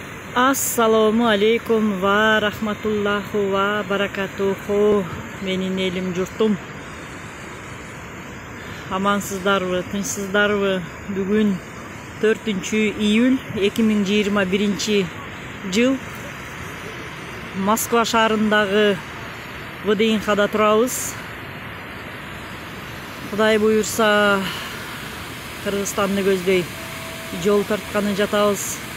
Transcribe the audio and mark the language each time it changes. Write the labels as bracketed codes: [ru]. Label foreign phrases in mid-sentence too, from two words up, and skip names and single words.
[ar] السلام عليكم ورحمة الله وبركاته. [ky] Менин элим журтум. Амансыздарбы, тынчсыздарбы? Бүгүн 4-iyul 2021 жыл Москва шаарындагы ВДНХда турабыз. Кудай буюрса, Кыргызстанды көздөй жол тартканы жатабыз.